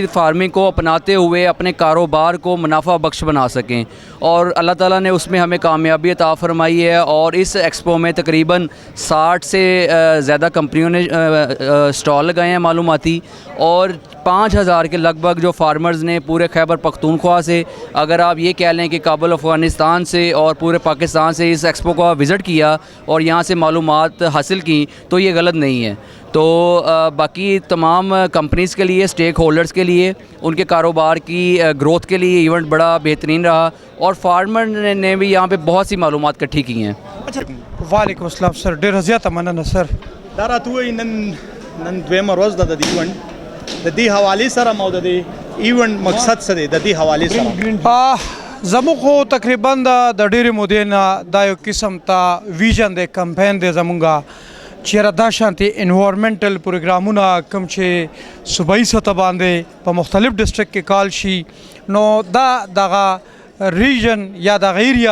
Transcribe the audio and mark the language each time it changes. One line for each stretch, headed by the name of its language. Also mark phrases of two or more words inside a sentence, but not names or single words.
Urdu: فارمنگ کو اپناتے ہوئے اپنے کاروبار کو منافع بخش بنا سکیں اور اللہ تعالیٰ نے اس میں ہمیں کامیابی عطا فرمائی ہے اور اس ایکسپو میں تقریباً 60 سے زیادہ کمپنیوں نے اسٹال لگائے ہیں معلوماتی اور 5000 کے لگ بھگ جو فارمرز نے پورے خیبر پختونخوا سے اگر آپ یہ کہہ لیں کہ کابل افغانستان سے اور پورے پاکستان سے اس ایکسپو کا وزٹ کیا اور یہاں سے معلومات حاصل کی تو یہ غلط نہیں ہے. تو باقی تمام کمپنیز کے لیے اسٹیک ہولڈرز کے لیے ان کے کاروبار کی گروتھ کے لیے ایونٹ بڑا بہترین رہا اور فارمر نے بھی یہاں پہ بہت سی معلومات اکٹھی کی ہیں. अच्छा
Arabic: وعليكم السلام
Pashto: सर ډېر زیاته مننه सर دارا تو نن دویم روځ د ایونټ د دې حواله سره مو د ایونت مقصد څه دی د دې حواله سره زمو خو تقریبا د ډېرې مودې نه دا یو قسم ته ویژن دی کمپین دی زمونږه چیرې دا شانتي انوایرمنټل پروګرامونه کوم چې صوبایي سطح باندې په مختلف ډسټرکټ کې کال شي نو دا دغه ریجن یا د ایریا